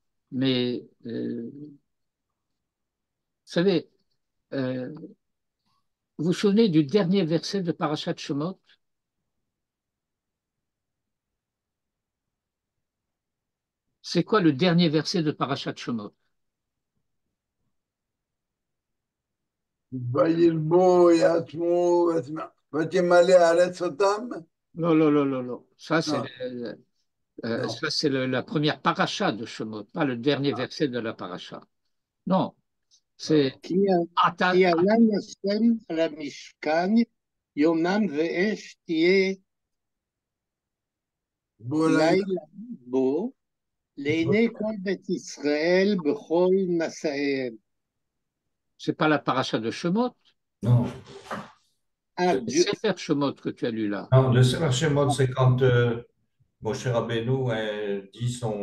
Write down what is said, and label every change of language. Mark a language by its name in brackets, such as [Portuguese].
[French] Mais, vous savez, vous vous souvenez du dernier verset de Parashat Shemot? C'est quoi le dernier verset de Parashat Shemot? [Hebrew] וירבו יעצמו ותמלא הארץ אותם. [French] Non, non, non, non, non. Non, non. Ça, c'est la première paracha de Shemot, pas le dernier verset de la paracha. Non, c'est [Hebrew] כי Ata- כי עלה השם על המשכן, יומם ואש תהיה [French] Voilà. [Hebrew] לילה בו, לעיני כל בית ישראל בכל מסעיהם. [French] c'est pas la paracha de Shemot, Non, Ah, c'est le Sefer Shemot que tu as lu là. non, le Sefer Shemot, c'est quand Moshe Rabbeinu dit